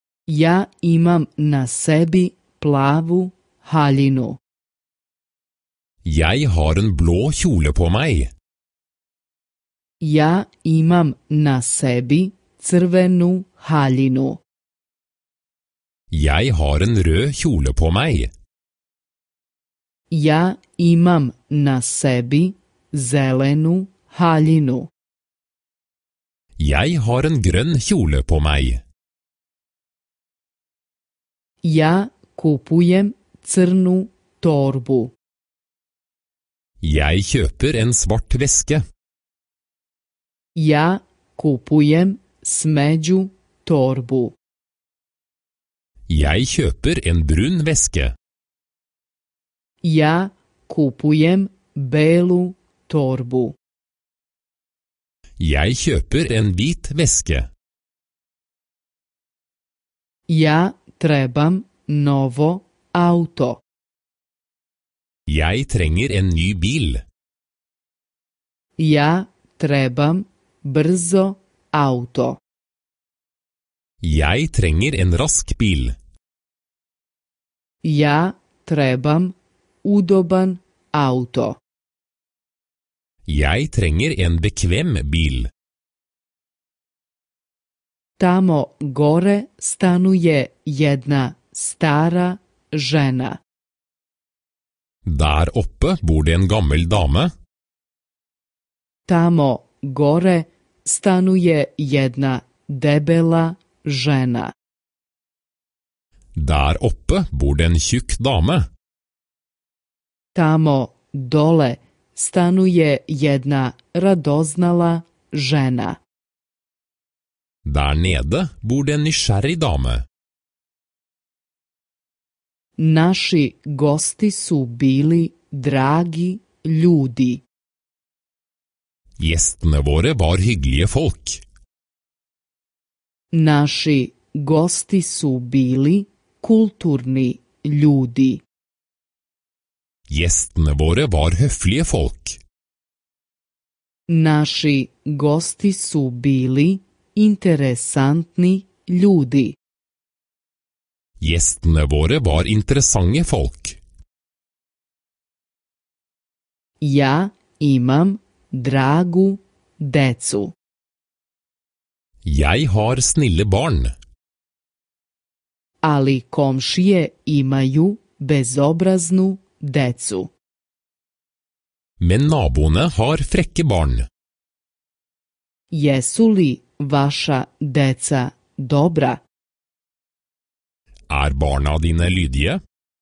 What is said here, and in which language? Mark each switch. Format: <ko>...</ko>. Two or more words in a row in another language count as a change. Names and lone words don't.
<sr>Ja imam na sebi plavu haljinu.</sr> <no>Jeg har en blå kjole på meg.</no> <sr>Ja imam na sebi crvenu haljinu.</sr> <no>Jeg har en rød kjole på meg.</no> <sr>Ja imam na sebi zelenu haljinu.</sr> <no>Jeg har en grønn kjole på meg.</no> <sr>Ja kupujem crnu torbu.</sr> <no>Jeg kjøper en svart veske.</no> <sr>Ja kupujem smeđu torbu.</sr> <no>Jeg kjøper en brun veske.</no> <sr>Ja kupujem belu torbu.</sr> <no>Jeg kjøper en hvit veske.</no> <sr>Ja trebam novo auto.</sr> <no>Jeg trenger en ny bil.</no> <sr>Ja trebam brzo auto.</sr> <no>Jeg trenger en rask bil.</no> <sr>Ja trebam udoban auto.</sr> <no>Jeg trenger en bekvem bil.</no> <sr>Tamo gore stanuje jedna stara žena.</sr> <no>Der oppe bor det en gammel dame.</no> <sr>Tamo gore stanuje jedna debela žena.</sr> <no>Der oppe bor det en tjukk dame.</no> <sr>Tamo dole stanuje jedna radoznala žena.</sr> <no>Der nede bor det en nysgjerrig dame.</no> <sr>Naši gosti su bili dragi ljudi.</sr> <no>Gjestene våre var hyggelige folk.</no> <sr>Naši gosti su bili kulturni ljudi.</sr> <no>Gjestene våre var høflige folk.</no> <sr>Naši gosti su bili interesantni ljudi.</sr> <no>Gjestene våre var interessante folk.</no> <sr>Ja imam dragu decu.</sr> <no>Jeg har snille barn.</no> <sr>Ali komšije imaju bezobraznu decu.</sr> <no>Men naboene har frekke barn.</no> <sr>Jesu li vaša deca dobra?</sr> <no>Er barna dine lydige?</no>